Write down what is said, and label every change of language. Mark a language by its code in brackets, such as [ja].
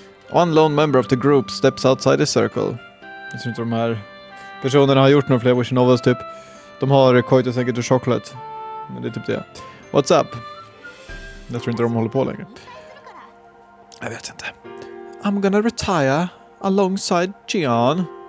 [en] One lone member of the group steps outside the circle. [sv] Jag tror inte de här personerna har gjort några fler visual novels typ. De har Coitus and Get to Chocolate. Men det är typ det. [en] What's up? [sv] Jag tror inte de håller på längre. Jag vet inte. [en] I'm gonna retire alongside Gian.